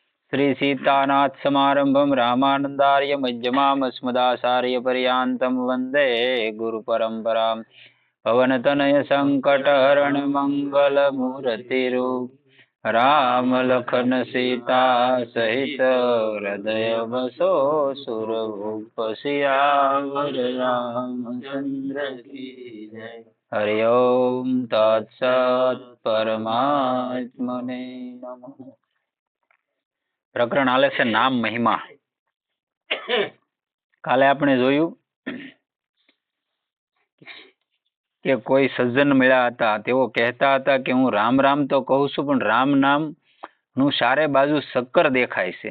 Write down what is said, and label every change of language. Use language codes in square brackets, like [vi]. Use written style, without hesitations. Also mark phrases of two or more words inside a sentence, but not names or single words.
[sa] श्री सीतानाथ समारंभम रामानंदार्य मध्यमाम अस्मदाचार्य पर्यांतम वंदे गुरु परंपराम [hi] पवन तनय संकट हरण मंगल मूर्तिरूप राम लखन सीता सहित हृदय बसो सुरभूप सियावर रामचंद्र की जय। [sa] हरि ओम तत्सत् परमात्मने नमः। [gu] પ્રકરણ હાલે છે નામ મહિમા. કાલે આપણે જોયું કે કોઈ સજ્જન મળ્યા હતા. તેઓ કહેતા હતા કે હું રામ રામ તો કહું છું, પણ રામ નામ નું ચારે બાજુ શક્કર દેખાય છે.